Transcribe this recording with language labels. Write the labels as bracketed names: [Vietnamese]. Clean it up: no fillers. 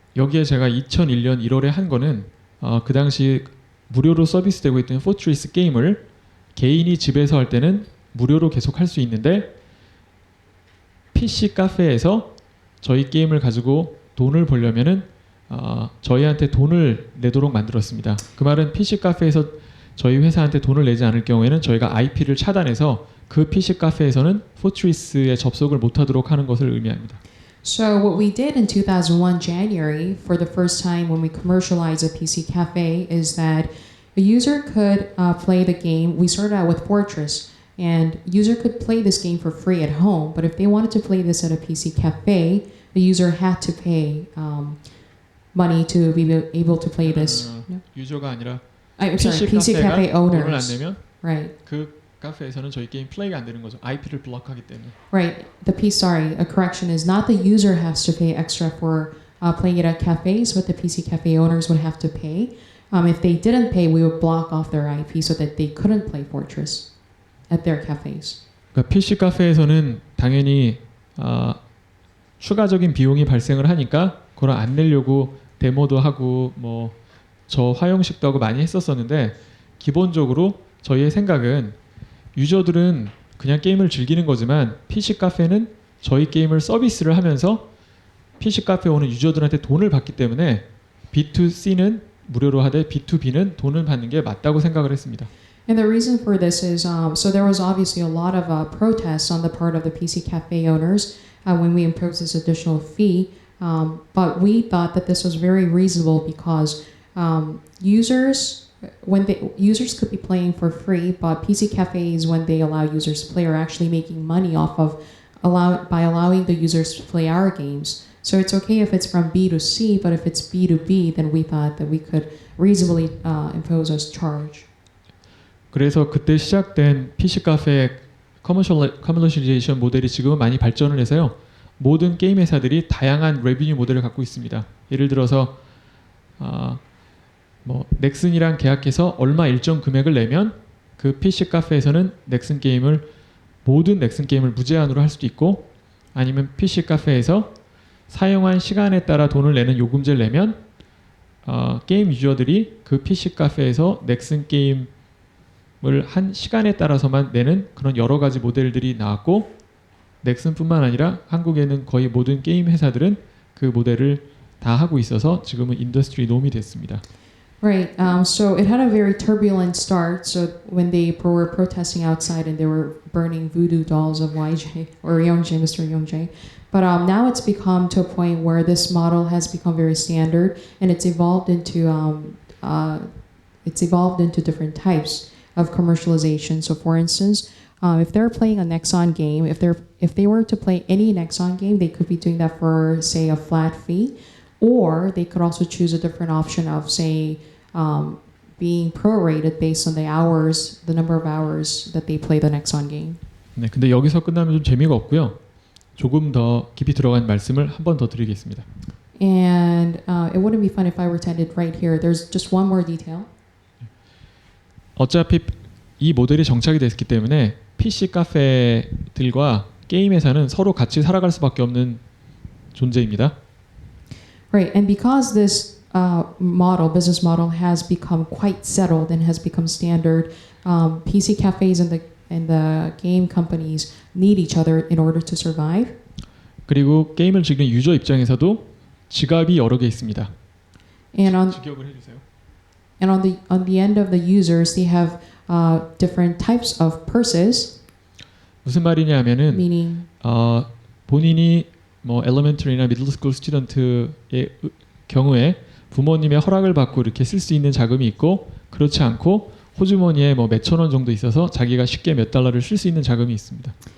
[Korean] 여기에 제가 2001년 1월에 한 거는 그 당시 무료로 서비스되고 있던 포트리스 게임을 개인이 집에서 할 때는 무료로 계속 할 수 있는데 PC 카페에서 저희 게임을 가지고 돈을 벌려면은 저희한테 돈을 내도록 만들었습니다. 그 말은 PC 카페에서 저희 회사한테 돈을 내지 않을 경우에는 저희가 IP를 차단해서 그 PC 카페에서는 포트리스에 접속을 못하도록 하는 것을 의미합니다. [English] So what we did in 2001 January for the first time when we commercialized a PC cafe is that a user could play the game. We started out with Fortress, and user could play this game for free at home. But if they wanted to play this at a PC cafe, the user had to pay money to be able to play this. [Korean] 유저가 아니라 [English] I'm sorry, PC cafe owners. [Korean] 돈을 안 내면 [English] Right. [Korean] 그 카페에서는 저희 게임 플레이가 안 되는 거죠. IP를 블록하기 때문에. [English] Right. A correction is not the user has to pay extra for playing it at cafes, but the PC cafe owners would have to pay. If they didn't pay, we would block off their IP so that they couldn't play Fortress at their cafes. [Korean] 그러니까 PC 카페에서는 당연히 추가적인 비용이 발생을 하니까 그걸 안 내려고 데모도 하고 뭐 저 화형식도 하고 많이 했었었는데 기본적으로 저희의 생각은 유저들은 그냥 게임을 즐기는 거지만 PC 카페는 저희 게임을 서비스를 하면서 PC 카페에 오는 유저들한테 돈을 받기 때문에 B2C는 무료로 하되 B2B는 돈을 받는 게 맞다고 생각을 했습니다. [English] And the reason for this is so there was obviously a lot of protests on the part of the PC cafe owners when we imposed this additional fee, but we thought that this was very reasonable because users could be playing for free, but PC cafes, when they allow users to play, are actually making money off of by allowing the users to play our games. So it's okay if it's from B to C, but if it's B to B, then we thought that we could reasonably impose a charge. [Korean] 그래서 그때 시작된 PC 카페 커머셜리제이션 모델이 지금은 많이 발전을 해서요. 모든 게임 회사들이 다양한 레비뉴 모델을 갖고 있습니다. 예를 들어서 넥슨이랑 계약해서 얼마 일정 금액을 내면 그 PC 카페에서는 모든 넥슨 게임을 무제한으로 할 수도 있고, 아니면 PC 카페에서 사용한 시간에 따라 돈을 내는 요금제를 내면 게임 유저들이 그 PC 카페에서 넥슨 게임을 한 시간에 따라서만 내는 그런 여러 가지 모델들이 나왔고, 넥슨뿐만 아니라 한국에는 거의 모든 게임 회사들은 그 모델을 다 하고 있어서 지금은 인더스트리 놈이 됐습니다. [English] Right. So it had a very turbulent start. So when they were protesting outside and they were burning voodoo dolls of YJ or Yongjae, Mr. Yongjae. But now it's become to a point where this model has become very standard, and it's evolved into different types of commercialization. So, for instance, if they're playing a Nexon game, if they were to play any Nexon game, they could be doing that for, say, a flat fee, or they could also choose a different option of, say, being prorated based on the number of hours that they play the Nexon game. [Korean] 네, 근데 여기서 끝나면 좀 재미가 없고요. 조금 더 깊이 들어간 말씀을 한 번 더 드리겠습니다. [English] And it wouldn't be fun if I were to end it right here. There's just one more detail. [Korean] 어차피 이 모델이 정착이 됐기 때문에 PC 카페들과 게임 회사는 서로 같이 살아갈 수밖에 없는 존재입니다. [English] Right, and because this business model has become quite settled and has become standard, PC cafes and the game companies need each other in order to survive. [Korean] 그리고 게임을 즐기는 유저 입장에서도 지갑이 여러 개 있습니다. 직역을 해주세요. [English] And on the end of the users, they have different types of purses. [Korean] 무슨 말이냐면은 [English] meaning [Korean] 본인이 뭐 엘리멘터리나 미들 스쿨 스튜던트의 경우에 부모님의 허락을 받고 이렇게 쓸 수 있는 자금이 있고, 그렇지 않고 호주머니에 뭐 몇천 원 정도 있어서 자기가 쉽게 몇 달러를 쓸 수 있는 자금이 있습니다.